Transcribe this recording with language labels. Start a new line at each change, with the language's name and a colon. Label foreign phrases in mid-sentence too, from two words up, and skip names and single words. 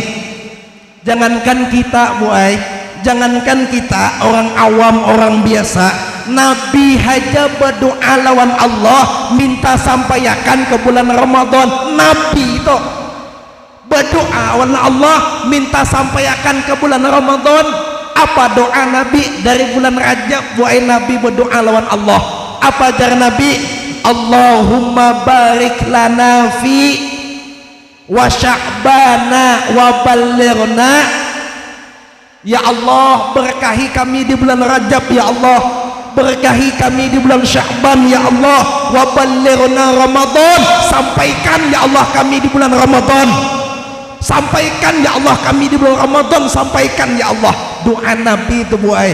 Banjar: Jangankan kita buai, jangankan kita orang awam, orang biasa, Nabi haja berdoa lawan Allah minta sampaikan ke bulan Ramadan.
Indonesian: Nabi itu berdoa lawan Allah minta sampaikan ke bulan Ramadan.
Banjar: Apa doa Nabi dari bulan Rajab? Buai Nabi berdoa lawan Allah. Apa jar Nabi?
Arabic: Allahumma barik lana fi wa sya'bana wa ballighna. Ya Allah,
Indonesian: berkahi kami di bulan Rajab ya Allah, berkahi kami di bulan Sya'ban ya Allah,
Arabic: wa ballighna Ramadan,
Indonesian: sampaikan ya Allah kami di bulan Ramadan, sampaikan ya Allah kami di bulan Ramadan, sampaikan ya Allah.
Banjar: Doa Nabi itu buai.